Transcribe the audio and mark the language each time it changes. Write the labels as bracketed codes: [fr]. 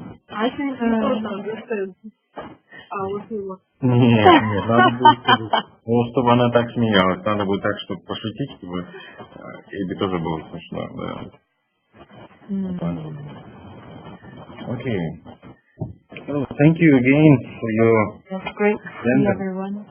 [en] I think you don't understand our humor. [ru] Нет, надо будет, ну, чтобы она так смеялась, надо будет так, чтобы пошутить, чтобы ей тоже было смешно, да. [en] Okay. So, thank you again for your... That's great to see everyone.